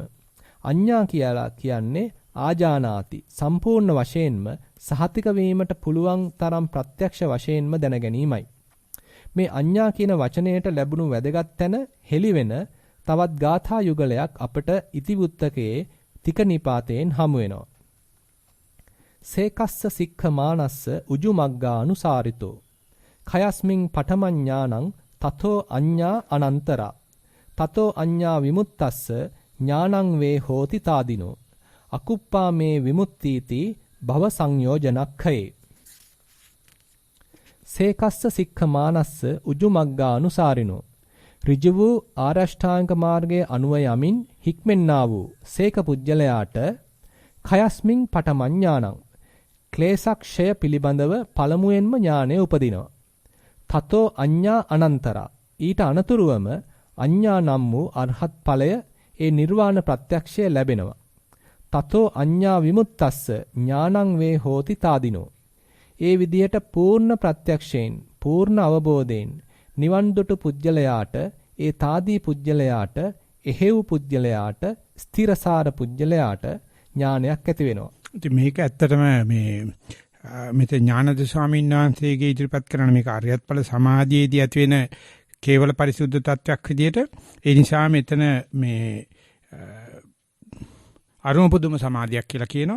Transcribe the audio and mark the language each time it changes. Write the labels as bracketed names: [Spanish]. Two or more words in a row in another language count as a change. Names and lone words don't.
[Sinhala] අඤ්ඤා කියලා කියන්නේ ආජානාති, සම්පූර්ණ වශයෙන්ම සහතික වීමට පුළුවන් තරම් ප්‍රත්‍යක්ෂ වශයෙන්ම දැන ගැනීමයි. මේ අඤ්ඤා කියන වචනයට ලැබුණු වැදගත් තැන හෙළිවෙන තවත් ගාථා යුගලයක් අපට ඉතිවුත්තකයේ තික නිපාතයෙන් හමු වෙනවා. [Pali] සේකස්ස සික්ඛමානස්ස උජුමග්ගානුසාරිතෝ khයස්මින් පඨමඥානං තතෝ අඤ්ඤා අනන්තරා තතෝ අඤ්ඤා විමුක්තස්ස ඥානං වේ හෝති තාදිනෝ අකුප්පා මේ විමුක්තිති භව සංයෝජනක්ඛේ. සේකස්ස සික්ඛමානස්ස උජුමග්ගානුසාරිනෝ [Sinhala] ඍජු වූ ආරෂ්ඨාංග මාර්ගයේ අනුව යමින් හික්මෙන්නා වූ සේක පුජ්‍යලයාට [Pali] khයස්මින් පඨමඥානං [Sinhala] ක්ලේශක්ෂය පිළිබඳව පළමුවෙන්ම ඥානය උපදිනවා. [Pali] තතෝ අඤ්ඤා අනන්තරා [Sinhala] ඊට අනතුරුවම අඤ්ඤා නම් වූ අරහත් ඵලය ඒ නිර්වාණ ප්‍රත්‍යක්ෂය ලැබෙනවා. [Pali] තතෝ අඤ්ඤා විමුක්තස්ස ඥානං වේ හෝති තාදිනෝ. [Sinhala] ඒ විදියට පූර්ණ ප්‍රත්‍යක්ෂයෙන්, පූර්ණ අවබෝධයෙන් නිවන් දුටු පුජ්‍යලයාට, ඒ තාදී පුජ්‍යලයාට, එහෙව් පුජ්‍යලයාට, ස්ථිරසාර පුජ්‍යලයාට ඥානයක් ඇති වෙනවා. ඉතින් මේක ඇත්තටම මේ මෙතන ඥානද ස්වාමීන් වහන්සේගේ ඉදිරිපත් කරන මේක අරියත් ඵල සමාධියේදී ඇති වෙන කේවල පරිසුද්ධ තත්වයක් විදියට ඒ නිසා මෙතන මේ අරුම පුදුම සමාධියක් කියලා කියනවා.